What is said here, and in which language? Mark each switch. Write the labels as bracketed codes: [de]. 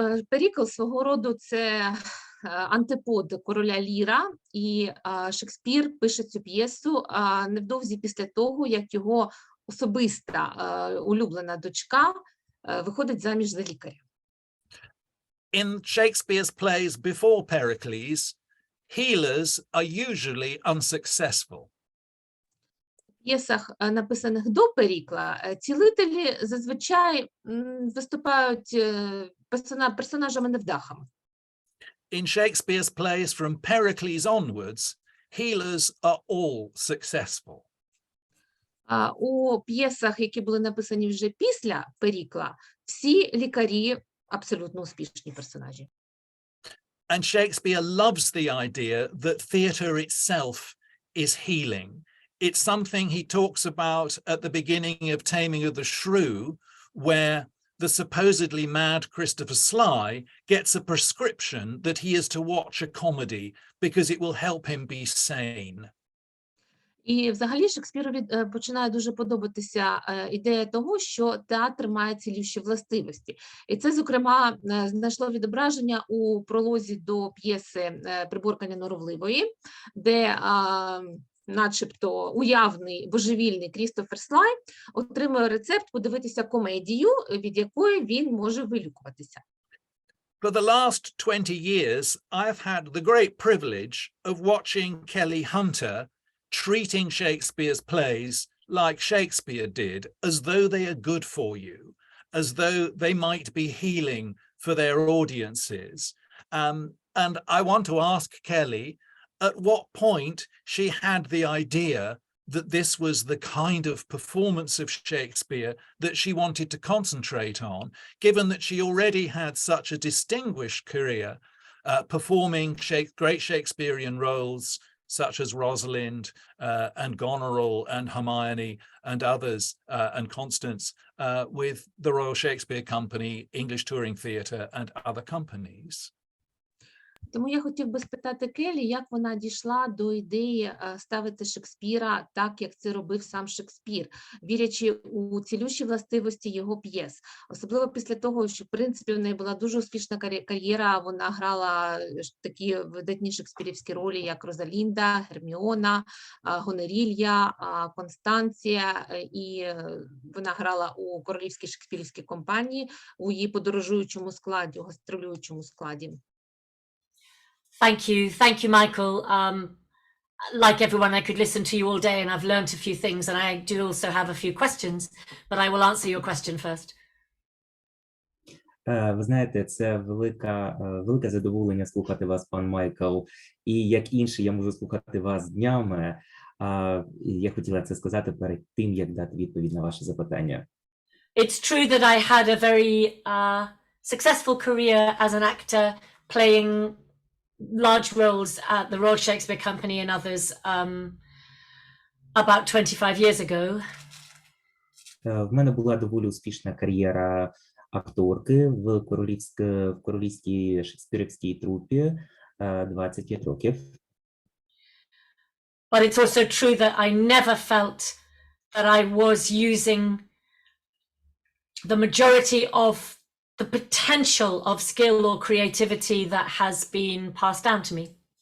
[uk] Перікл свого роду це антипод короля Ліра, і Шекспір пише цю п'єсу невдовзі після того, як його особиста улюблена дочка виходить заміж за лікаря. [en] In Shakespeare's plays before Pericles, healers are usually unsuccessful. [uk] В п'єсах, написаних до Перікла, цілителі зазвичай виступають персонажами-невдахами. [en] In Shakespeare's plays from Pericles onwards, healers are all successful. [uk] У п'єсах, які були написані вже після Перікла, всі лікарі абсолютно успішні персонажі. [en] And Shakespeare loves the idea that theatre itself is healing. It's something he talks about at the beginning of Taming of the Shrew, where the supposedly mad Christopher Sly gets a prescription that he is to watch a comedy because it will help him be sane. [uk] І взагалі Шекспірові починає дуже подобатися ідея того, що театр має цілющі властивості. І це, зокрема, знайшло відображення у пролозі до п'єси «Приборкання норовливої», де начебто уявний божевільний Крістофер Слай отримує рецепт подивитися комедію, від якої він може вилікуватися. [en] For the last 20 years, I've had the great privilege of watching Kelly Hunter treating Shakespeare's plays like Shakespeare did, as though they are good for you, as though they might be healing for their audiences. And I want to ask Kelly, at what point she had the idea that this was the kind of performance of Shakespeare that she wanted to concentrate on, given that she already had such a distinguished career performing great Shakespearean roles such as Rosalind and Goneril and Hermione and others, and Constance, with the Royal Shakespeare Company, English Touring Theatre and other companies. [uk] Тому я хотів би спитати Келлі, як вона дійшла до ідеї ставити Шекспіра так, як це робив сам Шекспір, вірячи у цілющі властивості його п'єс. Особливо після того, що, в принципі, в неї була дуже успішна кар'єра, вона грала такі видатні шекспірівські ролі, як Розалінда, Герміона, Гонорілья, Констанція, і вона грала у Королівській шекспірівській компанії, у її подорожуючому складі, у гастролюючому складі. [en] Thank you, Michael. like everyone, I could listen to you all day, and I've learned a few things, and I do also have a few questions, but I will answer your question first. [uk] Ви знаєте, це велике задоволення слухати вас, пан Майкл. І як інший, я можу слухати вас днями. Я хотіла це сказати перед тим, як дати відповідь на ваше запитання. [en] It's true that I had a very successful career as an actor, playing large roles at the Royal Shakespeare Company and others about 25 years ago. [uk] В мене була доволі успішна кар'єра акторки в королівській шекспірівській трупі 25 років. [en] But it's also true that I never felt that I was using the majority of the potential of skill or creativity that has been passed down to me.